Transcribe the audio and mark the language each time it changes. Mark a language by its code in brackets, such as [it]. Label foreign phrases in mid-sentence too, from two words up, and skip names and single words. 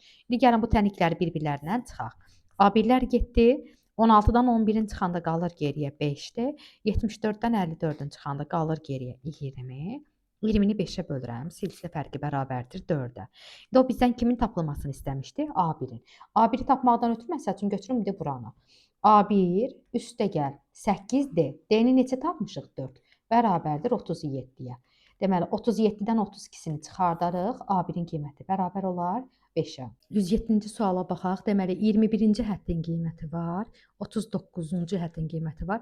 [az] İndi gəlin bu tənlikləri bir-birlərindən çıxaq. A1-lər getdi. 16-dan 11-in çıxanda qalır geriyə 5-dir. 74-dən 54-ün çıxanda qalır geriyə 20. 20-ni 5-ə bölürəm. Silsilə fərqi bərabərdir 4-ə. İndi o bizdən kimin tapılmasını istəmişdi? A1-in. A1-i tapmaqdan ötürü məsəl üçün götürüm indi buranı. A1 üstəgəl 8D. D-ni neçə tapmışıq? 4. Bərabərdir 37-yə. Deməli 37-dən 32-sini çıxardarıq. A1-in qiyməti bərabər olar 5-ə. 107-ci suala baxaq. Deməli 21-ci həddin qiyməti var, 39-cu həddin qiyməti var.